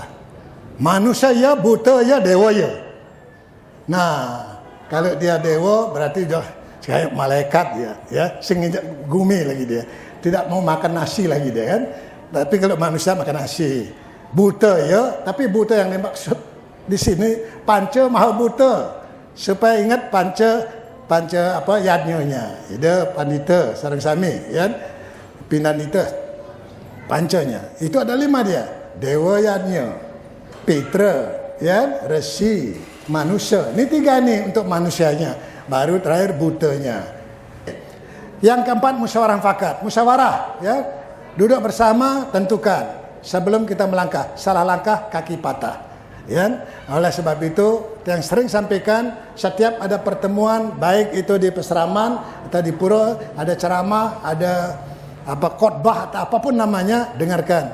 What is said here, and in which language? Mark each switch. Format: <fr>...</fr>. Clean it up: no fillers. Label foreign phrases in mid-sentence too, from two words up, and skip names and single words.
<id>Manusia ya, buta ya, dewa ya. Nah, kalau dia dewa berarti dia kayak malaikat ya, senginjak gumi lagi dia. Tidak mau makan nasi lagi dia kan. Tapi kalau manusia makan nasi. Buta ya, tapi buta yang dimaksud di sini panca maha buta. Supaya ingat panca apa yadnyonya.</id> <ban>Ida pandita sareng sami ya.</ban> <id>Pindanita pancanya. Itu ada 5 dia. Dewa yadnya, Pitra ya, resi, manusia. Ini 3 nih untuk manusianya. Baru terakhir butanya. Yang keempat, musyawarah mufakat. Musyawarah, ya, duduk bersama, tentukan sebelum kita melangkah. Salah langkah, kaki patah. Ya, oleh sebab itu yang sering sampaikan setiap ada pertemuan baik itu di Peseraman atau di pura ada ceramah, ada khotbah atau apapun namanya, dengarkan.</id>